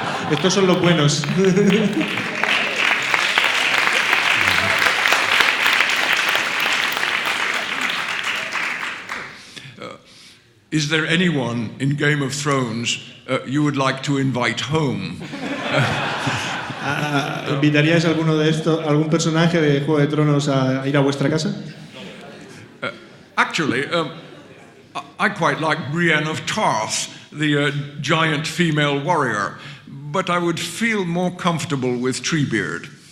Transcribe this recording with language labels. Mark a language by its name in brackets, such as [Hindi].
[Spanish] Estos son los buenos. [English] Is there anyone in Game of Thrones you would like to invite home? [Spanish] ¿Invitaríais a algún personaje de Juego de Tronos a ir a vuestra casa? [English] Actually, I quite like Brienne of Tarth, the giant female warrior, but I would feel more comfortable with Treebeard.